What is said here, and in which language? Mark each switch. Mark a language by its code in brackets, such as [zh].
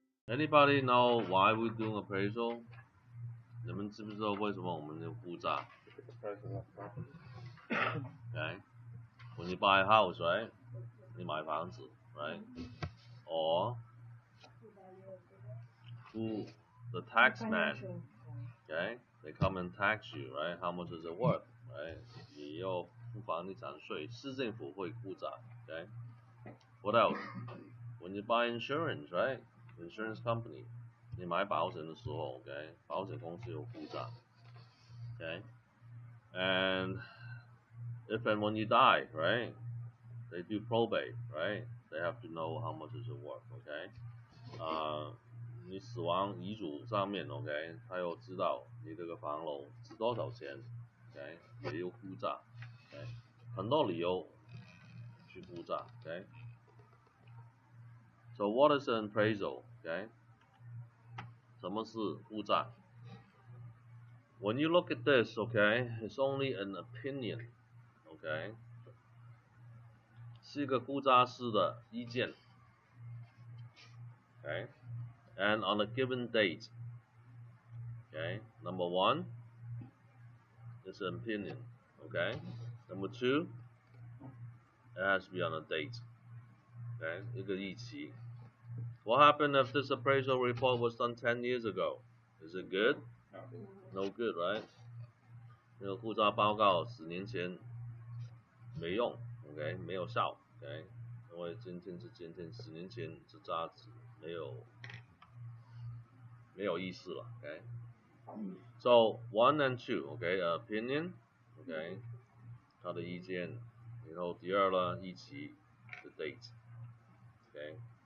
[en] Anybody know why we doing appraisal？ [zh] 你们知不知道为什么我们要估价 [en] ？Okay, when you buy a house, right? [zh] 你买房子 [en] right? Or who the tax man, okay? They come and tax you, right? How much is it worth, right? [zh] 你要付房地产税，市政府会估价 ，okay? [en] What else? When you buy insurance, right? Insurance company. [zh] 你买保险的时候 [en] ，OK， [zh] 保险公司有估价 [en] ，OK， and if and when you die, right? They do probate, right? They have to know how much is it worth, OK？ [zh] 你死亡遗嘱上面 ，OK， 他要知道你这个房楼值多少钱 ，OK， 也有估价 ，OK， 很多理由去估价 ，OK。 [en] So what is an appraisal, [zh] OK？什么是估价 [en] ？When you look at this, okay, it's only an opinion, okay? [zh] 是一个估价师的意见 okay? [en] And on a given date, okay? Number one, it's an opinion, okay? Number two, it has to be on a date, okay? [zh] 一个日期 [en] What happened if this appraisal report was done 10 years ago? Is it good? No good, right? [zh] 那个估价报告10年前没用 ，OK， 没有效 ，OK， 因为今天是今天，10年前这价值没有意思了 ，OK。 [en] So one and two, [zh] OK, opinion, OK， 他的意见，然后第二呢，日期 [en] the date, [zh] OK.